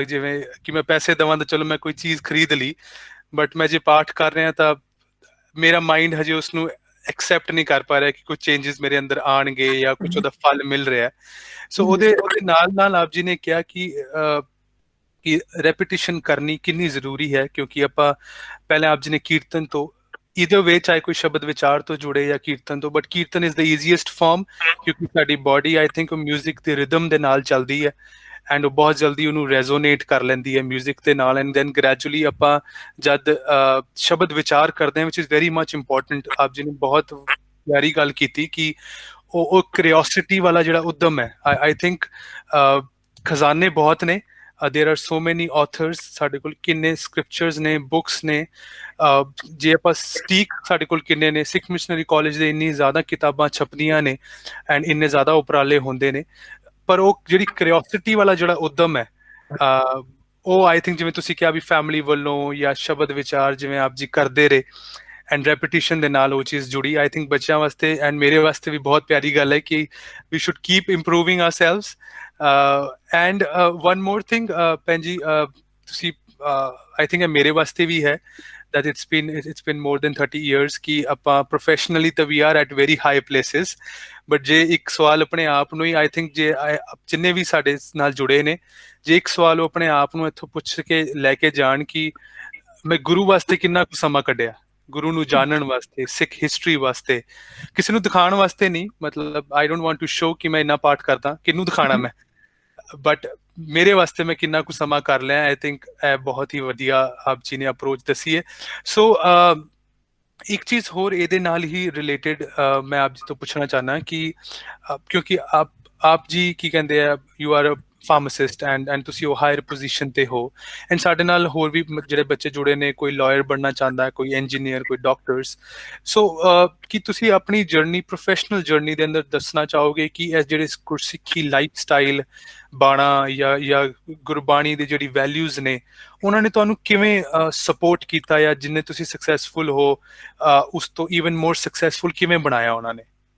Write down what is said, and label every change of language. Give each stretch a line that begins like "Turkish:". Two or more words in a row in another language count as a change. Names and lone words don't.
Punjabi: ਜਿਵੇਂ ਕਿ ਮੈਂ ਪੈਸੇ ਦੇਵਾਂ ਤਾਂ ਚਲੋ ਮੈਂ ਕੋਈ ਚੀਜ਼ ਖਰੀਦ ਲਈ, ਬਟ ਮੈਂ ਜੇ ਪਾਠ ਕਰ ਰਿਹਾ ਤਾਂ ਮੇਰਾ ਮਾਈਂਡ ਹਜੇ ਉਸਨੂੰ ਐਕਸੈਪਟ ਨਹੀਂ ਕਰ ਪਾ ਰਿਹਾ ਕਿ ਕੁਝ ਚੇਂਜਸ ਮੇਰੇ ਅੰਦਰ ਆਣਗੇ ਜਾਂ ਕੁਝ ਉਹਦਾ ਫਲ ਮਿਲ ਰਿਹਾ। ਸੋ ਉਹਦੇ ਨਾਲ ਆਪ ਜੀ ਨੇ ਕਿਹਾ ਕਿ ਰੈਪੀਟੀਸ਼ਨ ਕਰਨੀ ਕਿੰਨੀ ਜ਼ਰੂਰੀ ਹੈ, ਕਿਉਂਕਿ ਆਪਾਂ ਪਹਿਲਾਂ ਆਪ ਜੀ ਨੇ ਕੀਰਤਨ ਤੋਂ
English: either way
Punjabi: ਚਾਹੇ ਕੋਈ ਸ਼ਬਦ ਵਿਚਾਰ ਤੋਂ ਜੁੜੇ ਜਾਂ ਕੀਰਤਨ ਤੋਂ,
English: but Kirtan is the easiest form
Punjabi: ਕਿਉਂਕਿ ਸਾਡੀ ਬਾਡੀ
English: I think
Punjabi: ਮਿਊਜ਼ਿਕ ਦੇ ਰਿਦਮ ਦੇ ਨਾਲ ਚੱਲਦੀ ਹੈ ਐਂਡ ਉਹ ਬਹੁਤ ਜਲਦੀ ਉਹਨੂੰ ਰੈਜ਼ੋਨੇਟ ਕਰ ਲੈਂਦੀ ਹੈ ਮਿਊਜ਼ਿਕ ਦੇ ਨਾਲ।
English: and then gradually
Punjabi: ਆਪਾਂ ਜਦ ਸ਼ਬਦ ਵਿਚਾਰ ਕਰਦੇ ਹਾਂ
English: which is very much important.
Punjabi: ਆਪ ਜੀ ਨੇ ਬਹੁਤ ਪਿਆਰੀ ਗੱਲ ਕੀਤੀ ਕਿ ਉਹ ਕਿਉਰਿਓਸਿਟੀ ਵਾਲਾ ਜਿਹੜਾ ਉਦਮ ਹੈ,
English: I think
Punjabi: ਖਜ਼ਾਨੇ ਬਹੁਤ ਨੇ।
English: there are so many authors,
Punjabi: ਸਾਡੇ ਕੋਲ ਕਿੰਨੇ ਸਕ੍ਰਿਪਚਰਸ ਨੇ, ਬੁੱਕਸ ਨੇ, ਜੇ ਆਪਾਂ ਸਟੀਕ ਸਾਡੇ ਕੋਲ ਕਿੰਨੇ ਨੇ, ਸਿੱਖ ਮਿਸ਼ਨਰੀ ਕਾਲਜ ਦੇ ਇੰਨੀ ਜ਼ਿਆਦਾ ਕਿਤਾਬਾਂ ਛਪਦੀਆਂ ਨੇ ਐਂਡ ਇੰਨੇ ਜ਼ਿਆਦਾ ਉਪਰਾਲੇ ਹੁੰਦੇ ਨੇ, ਪਰ ਉਹ ਜਿਹੜੀ ਕਿਉਰਿਓਸਿਟੀ ਵਾਲਾ ਜਿਹੜਾ ਉਦਮ ਹੈ ਉਹ
English: I think
Punjabi: ਜਿਵੇਂ ਤੁਸੀਂ ਕਿਹਾ ਵੀ ਫੈਮਿਲੀ ਵੱਲੋਂ ਜਾਂ ਸ਼ਬਦ ਵਿਚਾਰ ਜਿਵੇਂ ਆਪ ਜੀ ਕਰਦੇ ਰਹੇ
English: and repetition
Punjabi: ਦੇ ਨਾਲ ਉਹ ਚੀਜ਼ ਜੁੜੀ।
English: I think
Punjabi: ਬੱਚਿਆਂ ਵਾਸਤੇ ਐਂਡ ਮੇਰੇ ਵਾਸਤੇ ਵੀ ਬਹੁਤ ਪਿਆਰੀ ਗੱਲ ਹੈ ਕਿ
English: we should keep improving ourselves. and one more thing
Punjabi: ਭੈਣ ਜੀ, ਤੁਸੀਂ
English: I think
Punjabi: ਮੇਰੇ ਵਾਸਤੇ ਵੀ ਹੈ
English: that it's been more than 30 years
Punjabi: ਕਿ ਆਪਾਂ
English: professionally ਤਾਂ we are at very high places, but
Punjabi: ਜੇ ਇੱਕ ਸਵਾਲ ਆਪਣੇ ਆਪ ਨੂੰ ਹੀ
English: I think
Punjabi: ਜੇ ਜਿੰਨੇ ਵੀ ਸਾਡੇ ਨਾਲ ਜੁੜੇ ਨੇ ਜੇ ਇੱਕ ਸਵਾਲ ਉਹ ਆਪਣੇ ਆਪ ਨੂੰ ਇੱਥੋਂ ਪੁੱਛ ਕੇ ਲੈ ਕੇ ਜਾਣ ਕਿ ਮੈਂ ਗੁਰੂ ਵਾਸਤੇ ਕਿੰਨਾ ਕੁ ਸਮਾਂ ਕੱਢਿਆ, ਗੁਰੂ ਨੂੰ ਜਾਣਨ ਵਾਸਤੇ,
English: Sikh history
Punjabi: ਵਾਸਤੇ, ਕਿਸੇ ਨੂੰ ਦਿਖਾਉਣ ਵਾਸਤੇ ਨਹੀਂ, ਮਤਲਬ
English: I don't want to show
Punjabi: ਕਿ ਮੈਂ ਇੰਨਾ ਪਾਠ ਕਰਦਾ, ਕਿਹਨੂੰ ਦਿਖਾਣਾ ਮੈਂ, ਬਟ ਮੇਰੇ ਵਾਸਤੇ ਮੈਂ ਕਿੰਨਾ ਕੁ ਸਮਾਂ ਕਰ ਲਿਆ।
English: I think
Punjabi: ਇਹ ਬਹੁਤ ਹੀ ਵਧੀਆ ਆਪ ਜੀ ਨੇ ਅਪਰੋਚ ਦੱਸੀ ਹੈ। ਸੋ ਇੱਕ ਚੀਜ਼ ਹੋਰ ਇਹਦੇ ਨਾਲ ਹੀ ਰਿਲੇਟਡ ਮੈਂ ਆਪ ਜੀ ਤੋਂ ਪੁੱਛਣਾ ਚਾਹੁੰਦਾ ਕਿ ਕਿਉਂਕਿ ਆਪ ਜੀ ਕੀ ਕਹਿੰਦੇ ਆ,
English: you are pharmacist and
Punjabi: ਤੁਸੀਂ ਉਹ
English: higher position
Punjabi: ਤੇ ਹੋ ਐਂਡ ਸਾਡੇ ਨਾਲ ਹੋਰ ਵੀ ਜਿਹੜੇ ਬੱਚੇ ਜੁੜੇ ਨੇ ਕੋਈ ਲਾਇਰ ਬਣਨਾ ਚਾਹੁੰਦਾ ਹੈ ਕੋਈ ਇੰਜੀਨੀਅਰ ਕੋਈ ਡਾਕਟਰਸ ਸੋ ਕੀ ਤੁਸੀਂ ਆਪਣੀ ਜਰਨੀ
English: professional journey
Punjabi: ਦੇ ਅੰਦਰ ਦੱਸਣਾ ਚਾਹੋਗੇ ਕਿ ਇਹ ਜਿਹੜੇ ਗੁਰਸਿੱਖੀ
English: life style
Punjabi: ਬਾਣਾ ਜਾਂ ਗੁਰਬਾਣੀ ਦੀ ਜਿਹੜੀ ਵੈਲਿਊਜ਼ ਨੇ ਉਹਨਾਂ ਨੇ ਤੁਹਾਨੂੰ ਕਿਵੇਂ ਸਪੋਰਟ ਕੀਤਾ ਜਾਂ ਜਿੰਨੇ ਤੁਸੀਂ ਸਕਸੈਸਫੁਲ ਹੋ ਉਸ ਤੋਂ
English: even more successful
Punjabi: ਕਿਵੇਂ ਬਣਾਇਆ ਉਹਨਾਂ ਨੇ